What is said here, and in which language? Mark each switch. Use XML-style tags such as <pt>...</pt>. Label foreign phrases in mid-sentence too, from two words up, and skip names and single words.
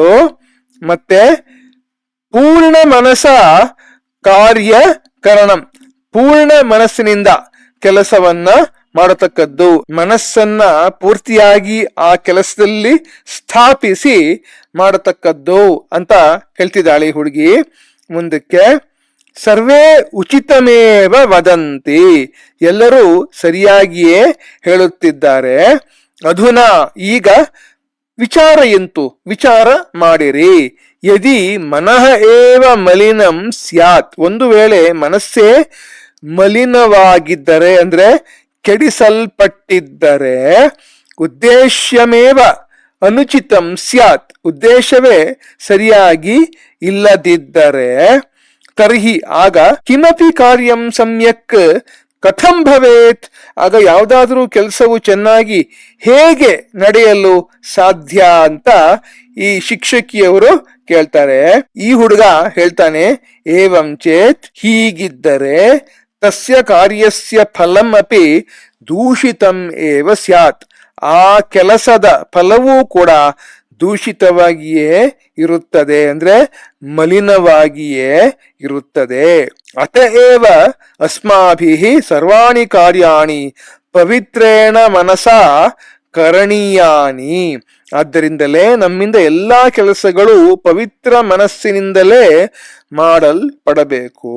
<kn>ಮತ್ತೆ</kn> <sa>ಪೂರ್ಣ ಮನಸ ಕಾರ್ಯಕರಣಂ,</sa> <kn>ಪೂರ್ಣ ಮನಸ್ಸಿನಿಂದ ಕೆಲಸವನ್ನ ಮಾಡತಕ್ಕದ್ದು, ಮನಸ್ಸನ್ನ ಪೂರ್ತಿಯಾಗಿ ಆ ಕೆಲಸದಲ್ಲಿ ಸ್ಥಾಪಿಸಿ ಮಾಡತಕ್ಕದ್ದು ಅಂತ ಹೇಳ್ತಿದ್ದಾಳೆ ಈ ಹುಡುಗಿ. ಮುಂದಕ್ಕೆ</kn> <sa>ಸರ್ವೇ ಉಚಿತಮೇವ ವದಂತಿ,</sa> <kn>ಎಲ್ಲರೂ ಸರಿಯಾಗಿಯೇ ಹೇಳುತ್ತಿದ್ದಾರೆ. ಅಧುನಾ ಈಗ ವಿಚಾರಯಂತು, ವಿಚಾರ ಮಾಡಿರಿ.</kn> <sa>ಯದಿ ಮನಃ ಏವ ಮಲಿನಂ ಸ್ಯಾತ್,</sa> <kn>ಒಂದು ವೇಳೆ ಮನಸ್ಸೇ ಮಲಿನವಾಗಿದ್ದರೆ ಅಂದ್ರೆ ಕೆಡಿಸಲ್ಪಟ್ಟಿದ್ದರೆ,</kn> <sa>ಉದ್ದೇಶ್ಯಮೇವ ಅನುಚಿತಂ ಸ್ಯಾತ್,</sa> <kn>ಉದ್ದೇಶವೇ ಸರಿಯಾಗಿ ಇಲ್ಲದಿದ್ದರೆ,</kn> <sa>ತರ್ಹಿ ಆಗ ಕಿಮಪಿ ಕಾರ್ಯಂ ಸಮ್ಯಕ್ ಕಥಂ ಭವೇತ್,</sa> <kn>ಆಗ ಯಾವುದಾದ್ರೂ ಕೆಲಸವು ಚೆನ್ನಾಗಿ ಹೇಗೆ ನಡೆಯಲು ಸಾಧ್ಯ ಅಂತ ಈ ಶಿಕ್ಷಕಿಯವರು ಕೇಳ್ತಾರೆ. ಈ ಹುಡುಗ ಹೇಳ್ತಾನೆ,</kn> <sa>ಏವಂ ಚೇತ್, ಹೀಗಿದ್ದರೆ ತಸ್ಯ ಕಾರ್ಯಸ್ಯ ಫಲಂ ಅಪಿ ದೂಷಿತಂ ಏವ ಸ್ಯಾತ್,</sa> <kn>ಆ ಕೆಲಸದ ಫಲವೂ ಕೂಡ ದೂಷಿತವಾಗಿಯೇ ಇರುತ್ತದೆ, ಅಂದ್ರೆ ಮಲಿನವಾಗಿಯೇ ಇರುತ್ತದೆ.</kn> <sa>ಅತಏವ ಅಸ್ಮಾಭಿಃ ಸರ್ವಾಣಿ ಕಾರ್ಯಾಣಿ ಪವಿತ್ರೇಣ ಮನಸಾ ಕರಣೀಯಾನಿ,</sa> <kn>ಆದ್ದರಿಂದಲೇ ನಮ್ಮಿಂದ ಎಲ್ಲಾ ಕೆಲಸಗಳು ಪವಿತ್ರ ಮನಸ್ಸಿನಿಂದಲೇ ಮಾಡಲ್ಪಡಬೇಕು.</kn>